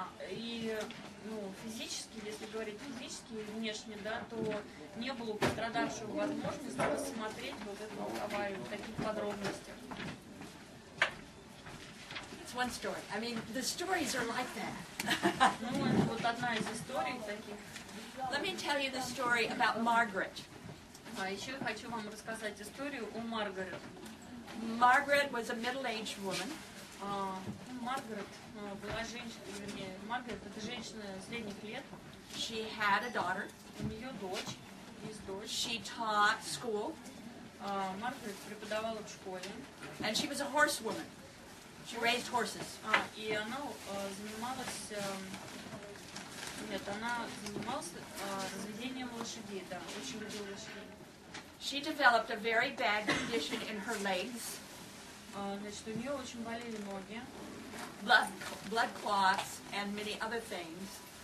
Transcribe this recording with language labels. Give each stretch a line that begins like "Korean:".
Russian: И физически, если говорить физически и внешне, да, то не было у пострадавшего возможности рассмотреть вот эту аварию в таких подробностях.
English: It's one story. I mean, the stories are like that.
Russian: Ну, это вот одна из историй таких.
English: Let me tell you the story about Margaret.
Russian: А еще я хочу вам рассказать историю о Маргарет.
English: Margaret was a middle-aged woman.
Russian: Маргарет была женщиной, вернее, Маргарет это женщина средних лет.
English: She had a daughter.
Russian: У нее дочь, есть дочь.
English: She taught school.
Russian: Маргарет преподавала в школе.
English: And she was a horsewoman. She raised horses.
Russian: И она занималась, она занималась разведением лошадей, да, очень любила лошадей.
English: She developed a very bad condition in her legs.
Russian: Значит, у нее очень болели ноги.
English: Blood clots and many other things.